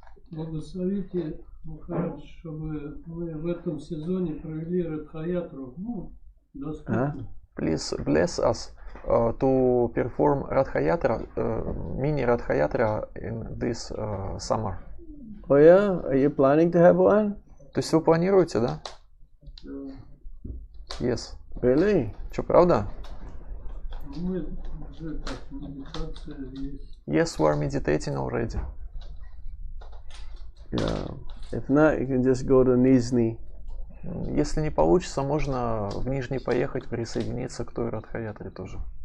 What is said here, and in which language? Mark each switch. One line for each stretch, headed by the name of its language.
Russian: Благословите, Махарадж, чтобы мы в этом сезоне провели Радхаятру, доступно.
English: Please bless us to perform Radhayatra, mini Radhayatra in this summer. Oh yeah? Are you planning to have one?
Russian: То есть вы планируете, да?
English: Yes. Really?
Russian: Что, правда? Мы уже так, медитация есть.
English: Yes, we are meditating already. Yeah. If not, you can just go to Nizhny.
Russian: Если не получится, можно в Нижний поехать, присоединиться к той Радхаятре тоже.